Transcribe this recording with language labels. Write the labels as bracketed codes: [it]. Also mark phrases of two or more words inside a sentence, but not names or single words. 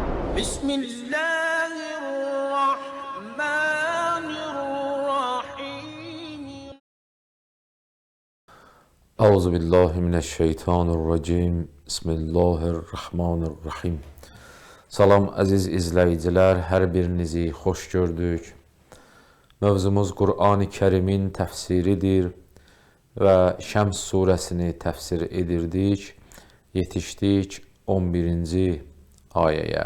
[ar] بسم الله الرحمن الرحيم. أعوذ بالله من الشيطان الرجيم. بسم الله الرحمن الرحيم. [az] Salam əziz izləyicilər, hər birinizi xoş gördük. Mövzumuz Qur'an-ı Kərimin təfsiridir və Şəms surəsini təfsir edirdik. Yetişdik 11-ci ayəyə.